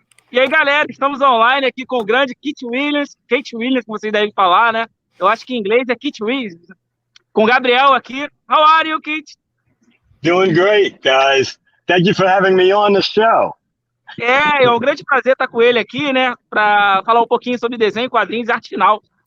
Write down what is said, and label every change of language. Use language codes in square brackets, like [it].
[pt] E aí, galera, estamos online aqui com o grande Keith Williams, Kate Williams, como vocês devem falar, né? Eu acho que em inglês é Keith Williams. Com o Gabriel aqui. [en] How are you, Keith? Doing great, guys. Thank you for having me on the show. [pt] É um grande prazer estar com ele aqui, né? Para falar um pouquinho sobre desenho, quadrinhos e arte final.